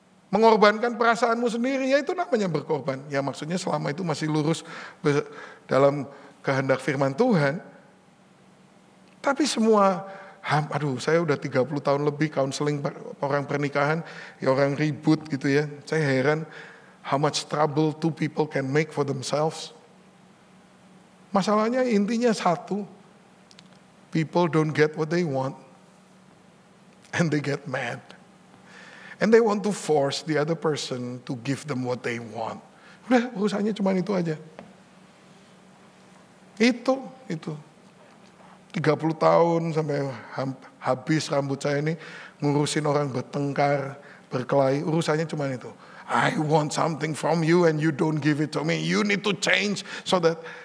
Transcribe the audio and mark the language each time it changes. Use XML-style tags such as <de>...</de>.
<id>Mengorbankan perasaanmu sendiri, ya itu namanya berkorban. Ya maksudnya selama itu masih lurus dalam kehendak firman Tuhan. Tapi semua, saya udah 30 tahun lebih counseling orang pernikahan, ya orang ribut gitu ya. Saya heran</id> <en>how much trouble two people can make for themselves.</en> <id>Masalahnya intinya satu,</id> <en>people don't get what they want, and they get mad. And they want to force the other person to give them what they want.</en> <id>Udah, urusannya cuma itu aja. Itu. 30 tahun sampai habis rambut saya ini ngurusin orang bertengkar, berkelahi, urusannya cuma itu.</id> <en>I want something from you and you don't give it to me. You need to change so that...</en>